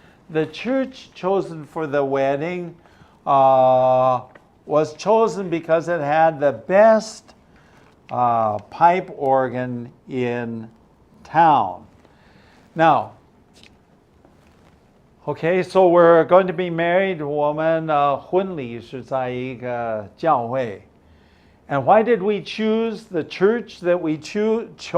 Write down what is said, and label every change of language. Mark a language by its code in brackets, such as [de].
[en] The church chosen for the wedding was chosen because it had the best pipe organ in town. Now, okay, so we're going to be married. [zh] 我们婚礼是在一个教会. [en] And why did we choose the church that we chose?